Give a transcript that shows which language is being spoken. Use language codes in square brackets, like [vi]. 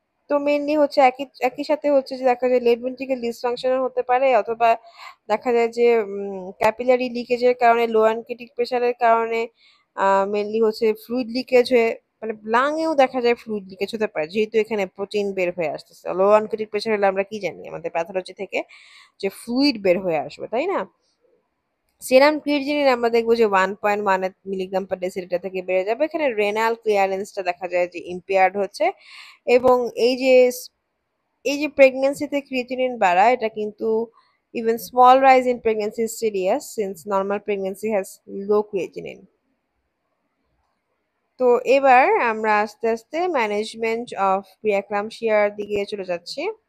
[bn] তো মেইনলি হচ্ছে একই একই সাথে হচ্ছে যে দেখা যায় লেট ভেন্ট্রিকেল ডিসফাংশন হতে পারে, অথবা দেখা যায় যে ক্যাপিলারি লিকেজের কারণে লো অ্যানকেটিক প্রেশারের কারণে মেইনলি হচ্ছে ফ্লুইড লিকেজ হয়ে, মানে লাংয়েও দেখা যায় ফ্লুইড লিকেজ হতে পারে, যেহেতু এখানে প্রোটিন বের হয়ে আসতেছে। লো অ্যানকেটিক প্রেশার হলে আমরা কি জানি আমাদের প্যাথোলজি থেকে, যে ফ্লুইড বের হয়ে আসবে, তাই না? সেরাম ক্রিয়েটিনিন আমরা দেখবো যে 1.1 মিলিগ্রাম পার ডেসিলিটার থেকে বেড়ে যাবে, এখানে রেনাল ক্লিয়ারেন্সটা দেখা যায় যে ইম্পেয়ার্ড হচ্ছে। এবং এই যে প্রেগন্যান্সিতে ক্রিয়েটিনিন বাড়া, এটা কিন্তু [en] even small rise in pregnancy is serious since normal pregnancy has low creatinine. [bn] তো এবার আমরা আস্তে আস্তে ম্যানেজমেন্ট অফ প্রিএক্লাম্পসিয়ার দিকে চলে যাচ্ছি।